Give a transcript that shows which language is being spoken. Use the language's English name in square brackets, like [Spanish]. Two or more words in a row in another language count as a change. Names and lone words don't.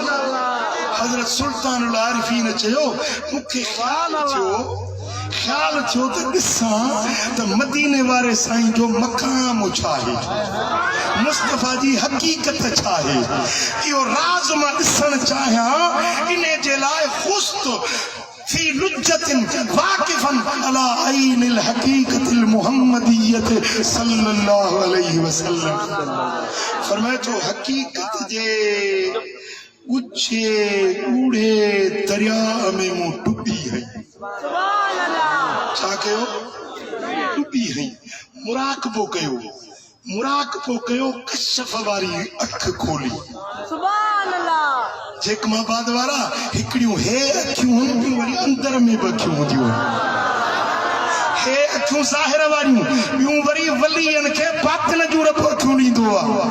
[Sindhi] हज़रत सुल्तानुल आरिफीन चयो मूंखे ख्याल थियो त ॾिसां त मदीने वारे साईं जो मक़ाम छा आहे, मुस्तफा जी हकीकत छा आहे। इहो राज़ मां ॾिसण चाहियां। इन जे लाइ [Arabic] خضت في لجة واقفا على عين الحقيقة المحمدية صلى الله عليه وسلم. [Sindhi] फरमाए तो हकीकत जे ऊंचे ऊड़े दरिया में मूं डुबी है। छा कयो? डुबी है। मुराकबो कयो कशफ वारी अख खोली। [Arabic] سبحان الله. [Sindhi] जेकमाबाद वारा हिकड़ियूं हे अखियूं ॿियूं वरी अंदर में बखियूं हूंदियूं। हे अखियूं ज़ाहिर वारियूं ॿियूं वरी वलीअनि खे बातिन जूं रब अखियूं ॾींदो आहे।